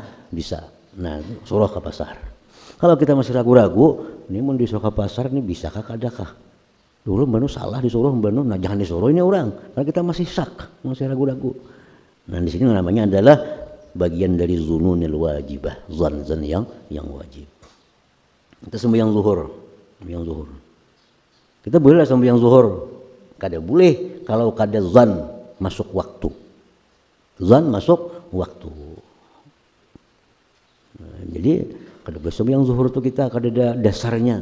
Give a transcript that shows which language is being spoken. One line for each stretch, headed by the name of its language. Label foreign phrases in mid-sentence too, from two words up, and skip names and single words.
Indonesian: Nah, suruh ke pasar.
Banjar: Kalau kita masih ragu-ragu, ini mau disuruh ke pasar ini bisakah kadakah? Dulu mbanu salah disuruh mbanu, nah jangan disuruh ini orang.
Indonesian: Karena kita masih masih ragu-ragu. Nah, di sini namanya adalah bagian dari
Arabic: zununil wajibah,
Indonesian: zan yang wajib. Kita sembahyang zuhur.
Banjar: Kita boleh sembahyang zuhur. Kada boleh kalau kada zan masuk waktu.
Indonesian: Zan masuk waktu.
Banjar: Nah, jadi kada boleh sembahyang zuhur itu kita kada ada dasarnya.